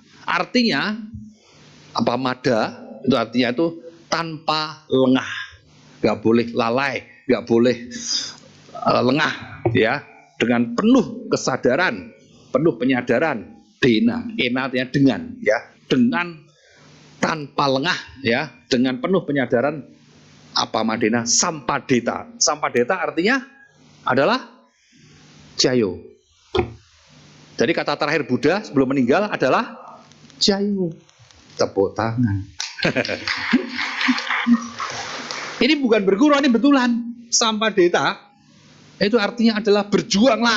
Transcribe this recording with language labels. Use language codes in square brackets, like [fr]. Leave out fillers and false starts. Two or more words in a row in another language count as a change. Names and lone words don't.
[id] Artinya apamada itu artinya itu tanpa lengah, nggak boleh lalai, nggak boleh lengah, ya, dengan penuh kesadaran, penuh penyadaran. Dena, ena artinya dengan, ya, dengan tanpa lengah, ya, dengan penuh penyadaran. [pi] Apamadena, Sampadeta. [id] Sampadeta artinya adalah Jayo. Jadi kata terakhir Buddha sebelum meninggal adalah Jayo. Tepuk tangan. Ini bukan berguru, ini betulan. Sampadeta itu artinya adalah berjuanglah.